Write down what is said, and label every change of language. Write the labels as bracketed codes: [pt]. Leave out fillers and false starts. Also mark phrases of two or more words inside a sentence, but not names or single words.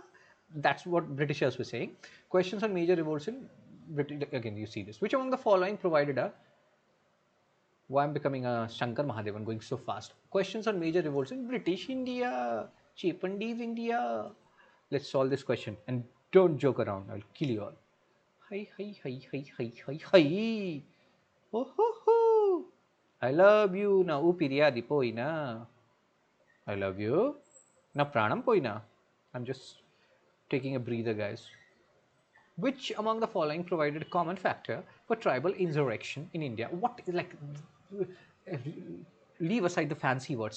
[en] That's what Britishers were saying. Questions on major revolts in again, you see this. Which among the following provided a why I'm becoming a Shankar Mahadevan going so fast. Questions on major revolts in British India, Chipandis India. Let's solve this question and don't joke around. I'll kill you all. Hi, hi, hi, hi, hi, hi, hi. Oh, ho, ho. I love you. Na upiriadi poina. I love you. Na pranam poina. I'm just taking a breather, guys. Which among the following provided a common factor for tribal insurrection in India? What is leave aside the fancy words.